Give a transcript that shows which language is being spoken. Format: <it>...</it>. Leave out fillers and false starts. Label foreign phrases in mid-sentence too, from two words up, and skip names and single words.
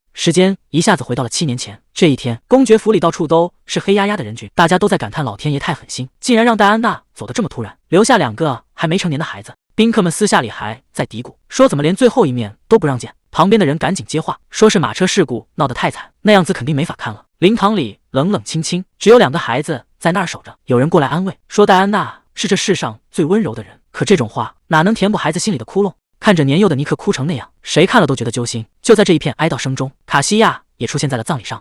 <zh>時間一下子回到了7年前，這一天，公爵府裡到處都是黑壓壓的人群，大家都在感嘆老天爺太狠心，竟然讓戴安娜走得這麼突然，留下2個還沒成年的孩子。賓客們私下裡還在嘀咕，說怎麼連最後一面都不讓見。旁邊的人趕緊接話，說是馬車事故鬧得太慘，那樣子肯定沒法看了。靈堂裡冷冷清清，只有2個孩子在那兒守着。有人過來安慰，說戴安娜是這世上最溫柔的人，可這種話哪能填補孩子心裡的窟窿？看着年幼的尼克哭成那樣，誰看了都覺得揪心。就在這一片哀悼聲中，卡西亞也出現在了葬禮上。</zh>